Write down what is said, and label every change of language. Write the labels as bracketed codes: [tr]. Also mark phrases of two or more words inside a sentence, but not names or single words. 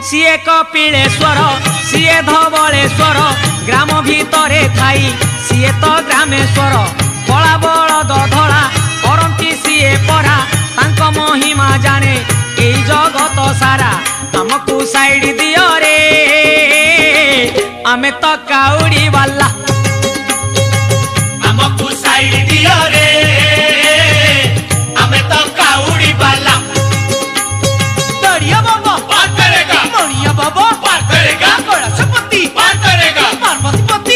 [or] ସିଏ କପିଳେଶ୍ୱର ସିଏ ଧବଳେଶ୍ୱର ଗ୍ରାମ ଭିତରେ ଥାଇ ସିଏ ତ ଗ୍ରାମେଶ୍ୱର କଳା ବଳଦ ଧଳା କରନ୍ତି ସିଏ ପରା ତାଙ୍କ ମହିମା ଜାଣେ ଏଇ ଜଗତ ସାରା ଆମକୁ ସାଇଡ ଦିଅ ରେ ଆମେ ତ କାଉଡ଼ି ବାଲା ଆମକୁ ସାଇଡ ଦିଅ ରେ ଆମେ ତ କାଉଡ଼ି ବାଲା [hi] दरिया बाबा पार करेगा मणिया बाबा पार करेगा कैलाशपति पार करेगा पार्वतीपति